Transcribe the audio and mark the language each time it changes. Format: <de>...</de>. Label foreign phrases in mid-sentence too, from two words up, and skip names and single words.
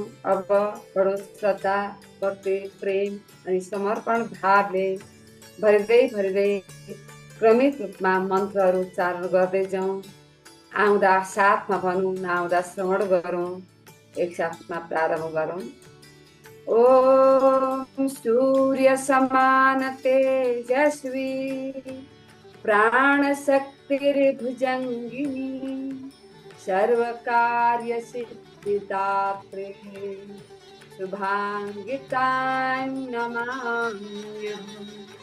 <ne>अब बडो श्रद्धा, भक्ति, प्रेम अनि समर्पण भावले भरिँदै भरिँदै क्रमिक रूपमा मन्त्रहरू उच्चारण गर्दै जाउँ। आउँदा साथमा भनौँ, नआउँदा श्रवण गरौँ। एकसाथमा प्रारम्भ गरौँ।</ne> <sa>ओम सूर्य समान तेजस्वी प्राण शक्तिर्भुजंगिनी सर्व कार्य सिद्धिदात्रे शुभांगितां नमाम्यहम्।</sa>